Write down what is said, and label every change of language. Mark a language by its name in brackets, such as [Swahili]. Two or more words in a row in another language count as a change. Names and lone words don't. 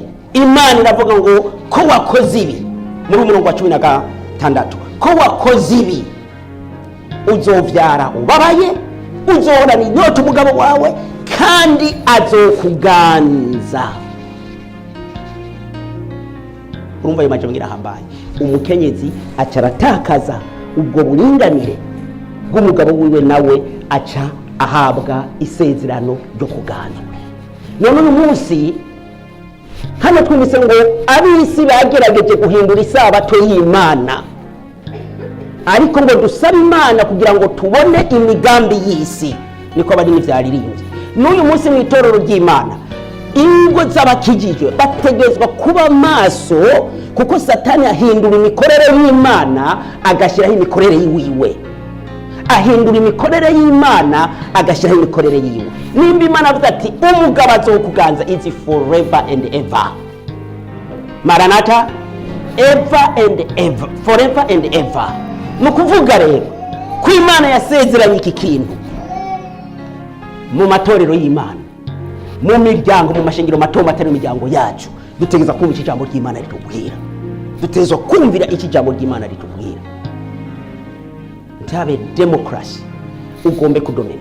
[Rundi] Imana iravuga ngo ko wakoze ibi, muri umurongo wa 16, ko wakoze ibi uzovyara ubabaye, uzohorana inyota umugabo wawe, kandi azokuganza. Urumva ayo majambo irahambaye. Umukenyezi acaratakaza ubwo buringanire bw'umugabo wiwe, nawe aca ahabwa isezerano ryo kuganzwa. None uyu munsi hano twumvise ngo ab'isi bagerageje guhindura isabato y'Imana, ariko ngo dusaba Imana kugira ngo tubone imigambi y'isi. Niko bari n'ivyaririmbye. N'uyu munsi mu itorero ry'Imana, ingo z'abakijijwe bategezwa kuba maso, kuko Satani ahindura imikorere y'Imana agashyiraho imikorere yiwe. ahindura imikorere y'Imana agashyiraho imikorere yiwe. Nimba Imana avuga ati umugabo azokuganza [English] is forever and ever, [Rundi] Maranatha, [English] ever and ever, forever and ever. [Rundi] Nukuvuga rero ko Imana yasezeranye iki kintu mu matorero y'Imana, mu miryango, mu mashengero mato matari imiryango yacu, dutegeza kumva iki jambo ry'Imana ritubwira, dutezo kumvira iki jambo ry'Imana ritubwira. Ntabe democracy ugombe kudomina.